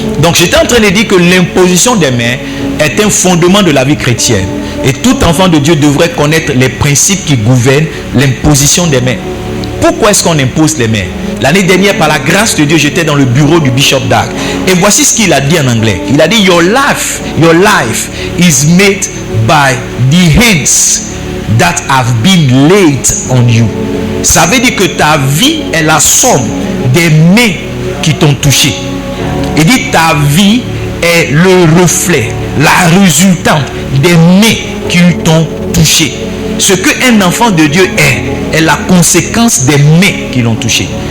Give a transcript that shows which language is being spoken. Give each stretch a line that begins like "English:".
French: Donc, j'étais en train de dire que l'imposition des mains est un fondement de la vie chrétienne. Et tout enfant de Dieu devrait connaître les principes qui gouvernent l'imposition des mains. Pourquoi est-ce qu'on impose les mains? L'année dernière, par la grâce de Dieu, j'étais dans le bureau du Bishop Dag. Et voici ce qu'il a dit en anglais. Il a dit,
English: your life is made by the hands that have been laid on you.
French: Ça veut dire que ta vie est la somme des mains qui t'ont touché. Il dit, ta vie est le reflet, la résultante des mains qui t'ont touché. Ce qu'un enfant de Dieu est la conséquence des mains qui l'ont touché.